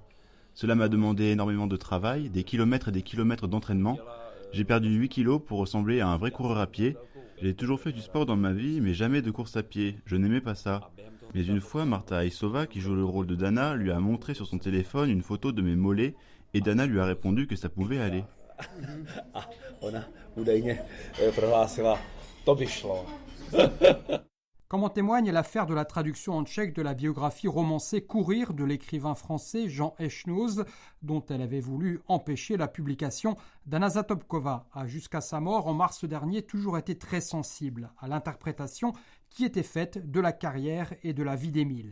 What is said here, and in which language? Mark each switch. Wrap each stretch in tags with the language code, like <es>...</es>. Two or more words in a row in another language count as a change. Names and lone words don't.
<fr>Cela m'a demandé énormément de travail, des kilomètres et des kilomètres d'entraînement. J'ai perdu 8 kilos pour ressembler à un vrai coureur à pied. J'ai toujours fait du sport dans ma vie, mais jamais de course à pied. Je n'aimais pas ça. Mais une fois, Marta Aïsova, qui joue le rôle de Dana, lui a montré sur son téléphone une photo de mes mollets, et Dana lui a répondu que ça pouvait aller.</fr> <cs>Ona údajně prohlásila, to by šlo.</cs> <fr>Comme en témoigne l'affaire de la traduction en tchèque de la biographie romancée Courir de l'écrivain français Jean Echnoz, dont elle avait voulu empêcher la publication. Dana Zatopkova a jusqu'à sa mort en mars dernier toujours été très sensible à l'interprétation qui était faite de la carrière et de la vie d'Emil.</fr>